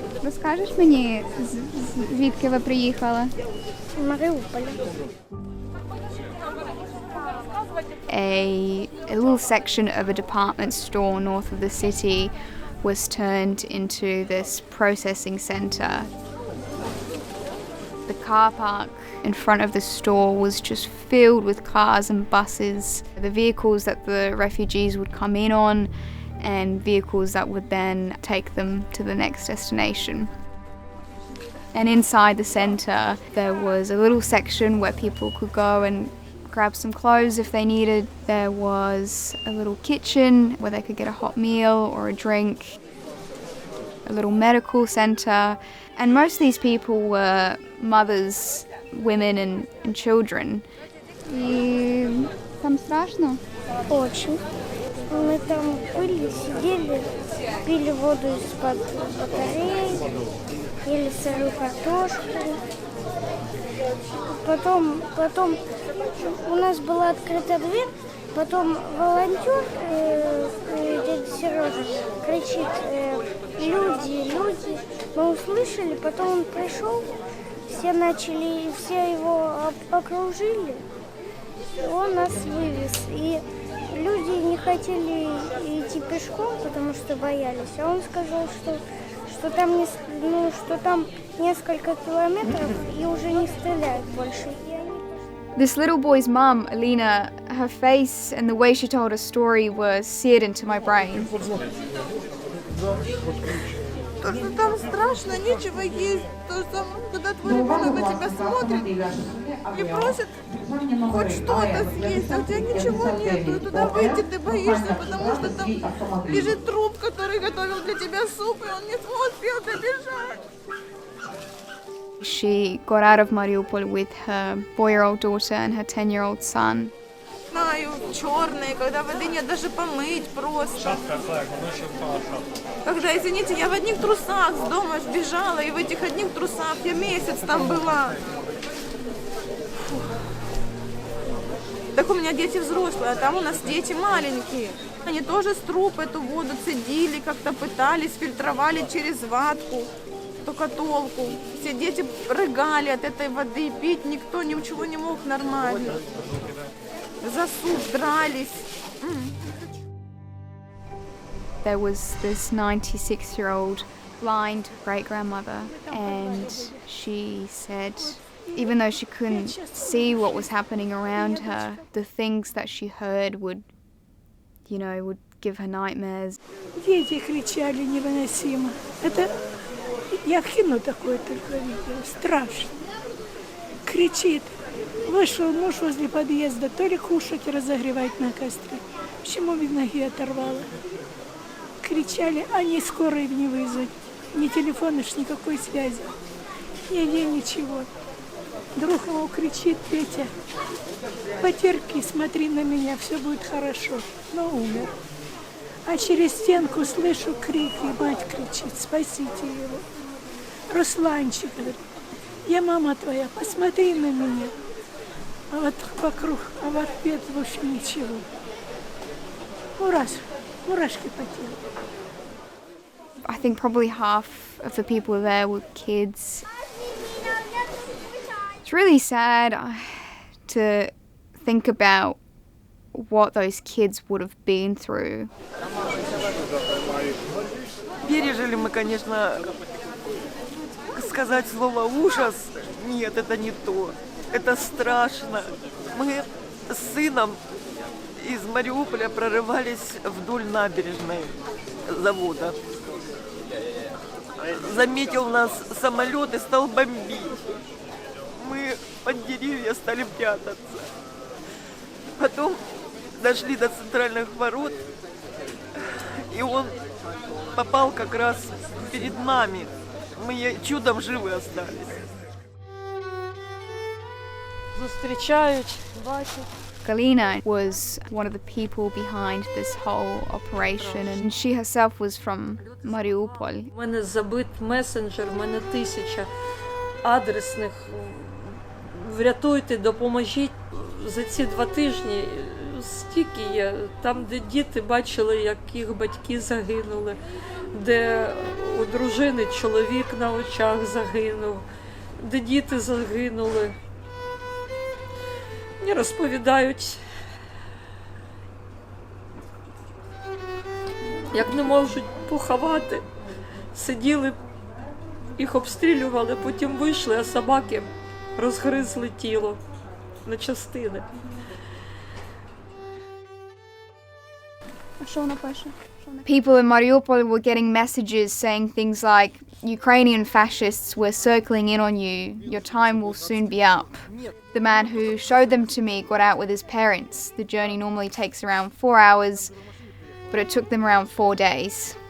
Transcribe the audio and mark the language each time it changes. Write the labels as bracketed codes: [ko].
[uk] Розкажеш мені, звідки ви приїхали? [en] Mariupol. A little section of a department store north of the city was turned into this processing center. The car park in front of the store was just filled with cars and buses, the vehicles that the refugees would come in on, and vehicles that would then take them to the next destination. And inside the center, there was a little section where people could go and grab some clothes if they needed. There was a little kitchen where they could get a hot meal or a drink, a little medical center, and most of these people were mothers, women and children. [ru] И там страшно? Очень. Мы там были, сидели, пили воду из-под батареи, ели сырую картошку. Потом у нас была открыта дверь, потом волонтер, дядя Сережа, кричит: люди, люди. Мы услышали, потом он пришел, все его окружили, и он нас вывез. И люди не хотели идти пешком, потому что боялись, а он сказал, что там несколько километров и уже не стреляют больше. [en] This little boy's mum, Alina, her face and the way she told her story were seared into my brain. [ru] То, что там страшно, нечего есть. То, что когда твой ребенок на тебя смотрит и просит хоть что-то съесть, а у тебя ничего нет, и туда выйти ты боишься, потому что там лежит труп, который готовил для тебя суп, и он не успел добежать. [en] She got out of Mariupol with her 4-year-old daughter and her 10-year-old son. [ru] Знаю, черные, когда воды нет даже помыть просто. Когда, извините, я в одних трусах с дома сбежала, и в этих одних трусах я месяц там была. Фу. Так у меня дети взрослые, а там у нас дети маленькие. Они тоже с труб эту воду цедили, как-то пытались, фильтровали через ватку, штукатулку. Все дети рыгали от этой воды, пить никто ничего не мог нормально. За суп дрались. [en] There was this 96-year-old blind great-grandmother, and she said even though she couldn't see what was happening around her, the things that she heard would give her nightmares. [ru] Дети кричали невыносимо. Это я в кино такое только видела. Страшно. Кричит. Вышел муж возле подъезда, то ли кушать разогревать на костре. Почему ведь ноги оторвало? Кричали, они скорой не вызвать. Ни телефона, никакой связи. Ничего. Друг его кричит: Петя, потерпи, смотри на меня, все будет хорошо. Но умер. А через стенку слышу крики, мать кричит: спасите его. Русланчик говорит: я мама твоя, посмотри на меня. А вот вокруг, а в ответ в общем ничего. Мурашки по телу. [en] I think probably half of the people there were kids. It's really sad to think about what those kids would have been through. [ru] Пережили мы, конечно, сказать слово ужас. Нет, это не то. Это страшно. Мы с сыном из Мариуполя прорывались вдоль набережной завода. Заметил нас самолет и стал бомбить. Мы под деревья стали прятаться. Потом дошли до центральных ворот, и он попал как раз перед нами. Мы чудом живы остались. [uk] Зустрічають, бачать. [en] Galina was one of the people behind this whole operation, and she herself was from Mariupol. [uk] У мене забит месенджер, у мене 1000 адресних. Врятуйте, допоможіть. За ці 2 тижні стільки є. Там, де діти бачили, як їх батьки загинули, де у дружини чоловік на очах загинув, де діти загинули. Мені розповідають, як не можуть поховати. Сиділи, їх обстрілювали, потім вийшли, а собаки розгризли тіло на частини. А що вона пише? [en] People in Mariupol were getting messages saying things like, Ukrainian fascists were circling in on you, your time will soon be up. The man who showed them to me got out with his parents. The journey normally takes around 4 hours, but it took them around 4 days.